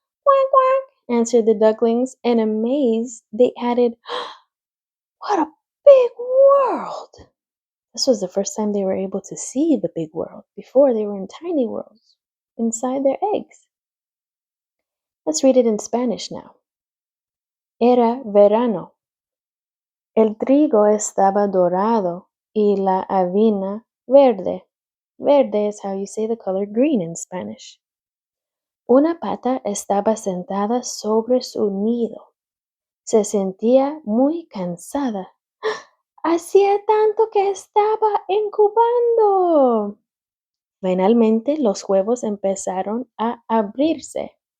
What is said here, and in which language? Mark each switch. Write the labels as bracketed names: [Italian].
[English] "Quack, quack," answered the ducklings, and amazed they added, "What a big world!" This was the first time they were able to see the big world. Before, they were in tiny worlds inside their eggs. Let's read it in Spanish now. [Spanish] Era verano. El trigo estaba dorado y la avena verde. [English] Verde is how you say the color green in Spanish. [Spanish] Una pata estaba sentada sobre su nido. Se sentía muy cansada. Hacía tanto que estaba incubando. Finalmente, los huevos empezaron a abrirse.